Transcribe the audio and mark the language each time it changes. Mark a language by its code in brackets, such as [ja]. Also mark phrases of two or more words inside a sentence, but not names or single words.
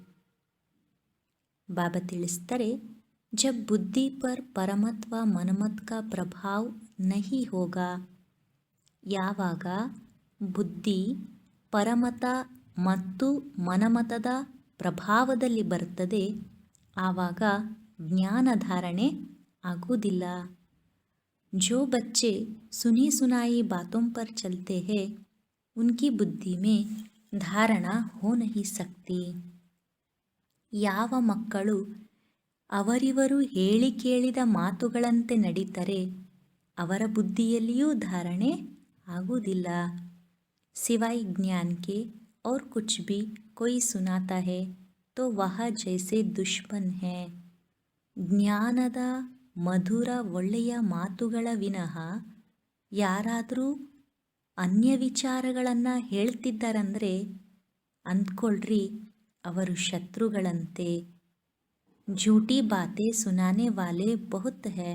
[kn] ಬಾಬಾ ತಿಳಿಸ್ತಾರೆ, [hi] जब बुद्धि पर परमत्व मनमत का प्रभाव नहीं होगा. [kn] ಯಾವಾಗ ಬುದ್ಧಿ ಪರಮತ ಮತ್ತು ಮನಮತದ ಪ್ರಭಾವದಲ್ಲಿ ಬರ್ತದೆ, ಆವಾಗ ಜ್ಞಾನ ಧಾರಣೆ ಆಗುವುದಿಲ್ಲ. [hi] जो बच्चे सुनी सुनाई बातों पर चलते हैं, उनकी बुद्धि में धारणा हो नहीं सकती. [kn] ಯಾವ ಮಕ್ಕಳು ಅವರಿವರು ಹೇಳಿ ಕೇಳಿದ ಮಾತುಗಳಂತೆ ನಡೀತಾರೆ, ಅವರ ಬುದ್ಧಿಯಲ್ಲಿಯೂ ಧಾರಣೆ ಆಗುವುದಿಲ್ಲ. [hi] सिवाय ज्ञान के और कुछ भी कोई सुनाता है तो वह जैसे दुश्मन है. [kn] ಜ್ಞಾನದ ಮಧುರ ಒಳ್ಳೆಯ ಮಾತುಗಳ ವಿನಃ ಯಾರಾದರೂ ಅನ್ಯ ವಿಚಾರಗಳನ್ನು ಹೇಳ್ತಿದ್ದಾರಂದರೆ ಅಂದ್ಕೊಳ್ರಿ, ಅವರು ಶತ್ರುಗಳಂತೆ. [hi] झूठी बातें सुनाने वाले बहुत हैं.